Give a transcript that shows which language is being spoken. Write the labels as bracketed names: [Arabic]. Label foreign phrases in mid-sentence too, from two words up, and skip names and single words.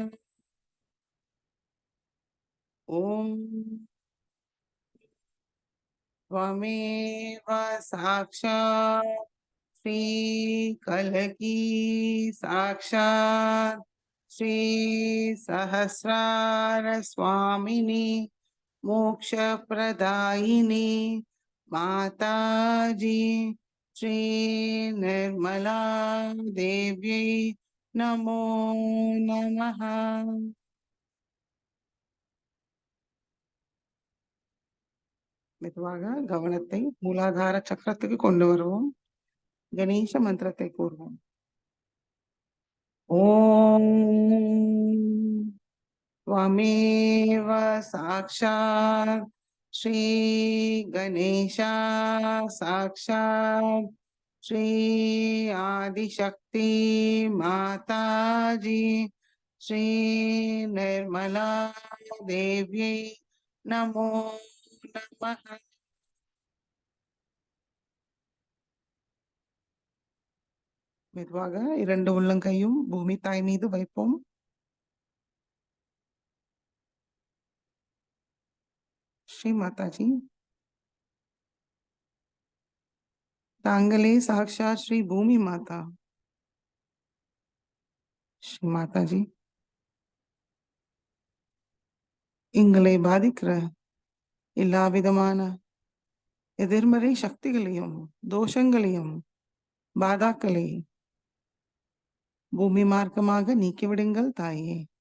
[Sanskrit] ओम त्वमेव साक्षात् श्री कलकी साक्षात् श्री सहस्रार स्वामिनी मोक्षप्रदायिनी माताजी श्री निर्मला देव्यै नमो नमः। [Tamil] மெதுவாக கவனத்தை மூலாதார சக்கரத்துக்கு கொண்டு வருவோம். கணேச மந்திரத்தை கூறுவோம். [Sanskrit] ஓம் त्वमेव साक्षात् श्री गणेशा साक्षात् श्री आदिशक्ति माताजी श्री निर्मला देव्यै नमो नमः। [Tamil] மெதுவாக இரண்டு உள்ளங்கையும் பூமி தாய் மீது வைப்போம். [Sanskrit] श्री माताजी तांगले साक्षात श्री भूमि माता [Tamil] श्री माताजी எங்களை பாதிக்கிற எல்லா விதமான எதிர்மறை சக்திகளையும் தோஷங்களையும் பாதாக்களை பூமி மார்க்கமாக நீக்கிவிடுங்கள் தாயே.